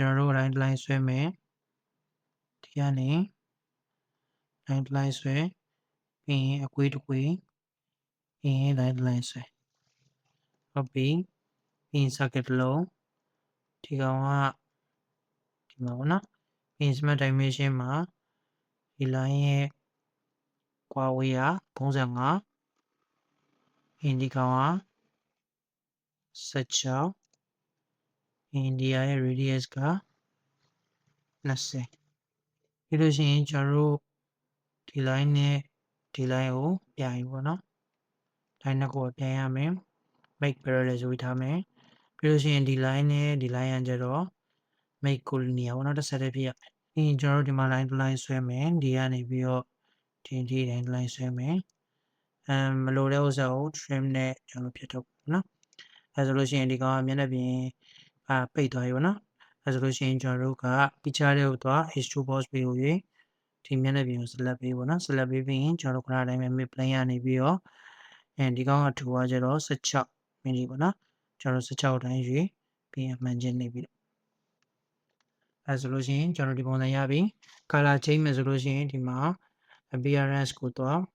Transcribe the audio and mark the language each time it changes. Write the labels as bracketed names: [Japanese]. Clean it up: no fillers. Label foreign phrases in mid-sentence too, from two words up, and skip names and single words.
[Burmese] ကျွန်တော်တို့ line ဆွဲမယ်ဒီကနေ line ဆွဲပြီးရင်အကွေးတစ်ကွေးပြီးရင် line ဆွဲဟုတ်ပြီပြီးရင် circuit တစ်လုံးဒီကောင်ကဒီမှာပေါ့နော်ပြီးရင် [English] smart dimension [Burmese] မှာဒီ line ရဲ့ကွာဝေးက35ဒီကောင်က 16ဒီရဲ့ radius က20ပြီးလို့ရှိရင်ကျွန်တော်တို့ဒီ line နဲ့ဒီ line ကိုပြန်ယူပေါ့နော် line နှစ်ခုကိုပြန်ရမယ် [English] make parallel [Burmese] ဆိုပြီးထားမယ်ပြီးလို့ရှိရင်ဒီ line နဲ့ဒီ line ကကျတော့ [English] make collinear [Burmese] ပေါ့နော်တစ်ဆက်တည်းဖြစ်ရမယ်ပြီးရင် ကျွန်တော်တို့ဒီမှာ line ဆွဲမယ်ဒီကနေပြီးတော့ဒီ line ဆွဲမယ်မလိုတဲ့ဥစ္စာကို trim နဲ့ကျွန်တော်ဖြတ်ထုတ်ပေါ့နော်အဲဆို လို့ရှိရင်ဒီကောင်ကမျက်နှာပြင်ပိတ်သွားပြီပေါ့နော်အဲဆိုလို့ရှိရင်ကျွန်တော်တို့က picture တွေကိုသွား H2 box ပေးကိုရွေးဒီမျက်နှာပြင်ကို select ပေးပေါ့နော် select ပေးပြီးရင်ကျွန်တော်တို့ခဏတိုင်းပဲ [English] mid plane [Burmese] ကနေပြီးတော့ဒီကောင်ကထူကကျတော့16 mm ပေါ့နော်ကျွန်တော်16တိုင်းရွေးပြီးရင်မှန်ချင်းနေပြီးအဲဆိုလို့ရှိရင်ကျွန်တော်ဒီပုံစံရပြီ [English] color change [Burmese] မယ်ဆိုလို့ရှိရင်ဒီမှာ appearance ကိုသွား